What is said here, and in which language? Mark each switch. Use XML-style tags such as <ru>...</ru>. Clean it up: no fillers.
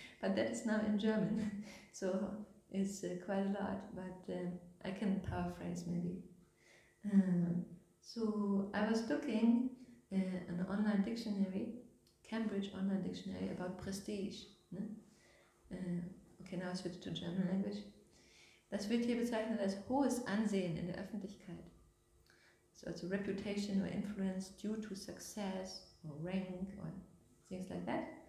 <en>But that is now in German, so it's quite a lot, but I can paraphrase maybe. So I was looking an online dictionary, Cambridge online dictionary, about prestige. Okay, now I switch to German language.</en> <de>Das wird hier bezeichnet als hohes Ansehen in der Öffentlichkeit.</de> <en>So it's a reputation or influence due to success or rank or things like that.</en>